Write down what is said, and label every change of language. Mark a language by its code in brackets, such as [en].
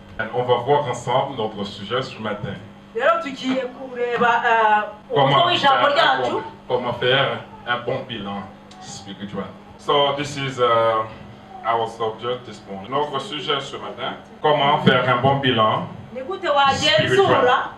[fr] And on va voir ensemble notre sujet ce matin. [rw] Rero tugiye kureba uko ijambo ryacu. [fr] Comment faire un bon bilan spirituel. [en] So this is our subject this morning. [fr] Notre sujet ce matin, comment faire un bon bilan spirituel.